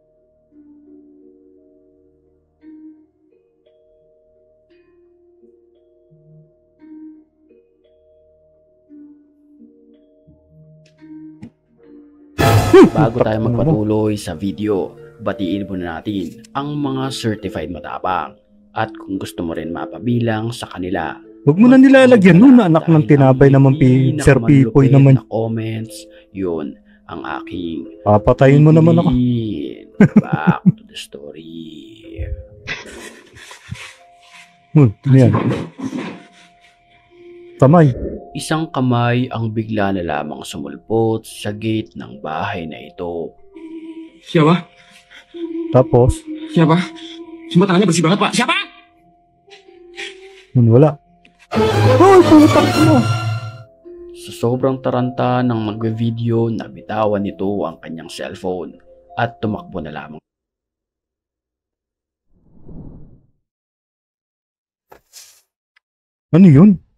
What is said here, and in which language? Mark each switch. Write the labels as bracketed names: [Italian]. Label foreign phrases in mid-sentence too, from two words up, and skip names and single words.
[Filipino] Bago tayo magpatuloy sa video, batiin muna natin ang mga certified matapang. At kung gusto mo rin mapabilang sa kanila, Huwag mo na nilalagyan nun na anak ng tinapay naman Sir Pipoy naman. na comments, yun ang aking Papatayin mo naman ako. pipiliin. [English] Back to the story. [Filipino] Ano yan? Kamay. Isang kamay ang bigla na lamang sumulpot sa gate ng bahay na ito. [Indonesian] Siapa? [Filipino] Tapos, [Indonesian] Siapa? Semua tangannya bersih banget, Pak. Siapa? [Filipino] wala. Hoy, putak mo! Sa sobrang taranta ng magbe-video, nabitawan nito ang kanyang cellphone at tumakbo na lamang. Ano yun?